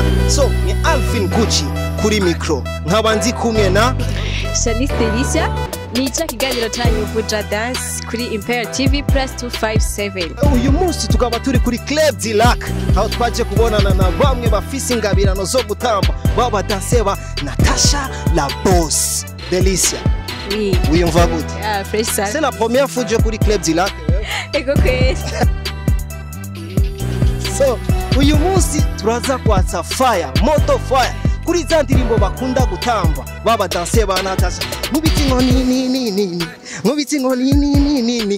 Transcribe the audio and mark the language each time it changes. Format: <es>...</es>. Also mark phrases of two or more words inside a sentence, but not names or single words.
<rn>So ni Alvin Gucci kuri micro, nkaba ndi kumwe na Shanice Delicia. Nica kiganiro cyanyu Vuja Dance kuri Imperial TV +257. Uyu munsi tukaba turi kuri Club du Lac, aho twaje kubonana na bamwe bafise ingabirano zo gutamba baba danseba Natasha la Boss Delicia.</rn> <fr>Oui. Oui, on va goûter. Ah, fresh ça. C'est la première fois que je kuri Club du Lac.</fr> <rn>Ego kwezi. So, uyu munsi turaza kwatsa fire, moto fire. Kuri za ndirimbo bakunda gutamba baba danse ba Natasha. Mubiti ngo ni. Mubiti ngo ni.</rn>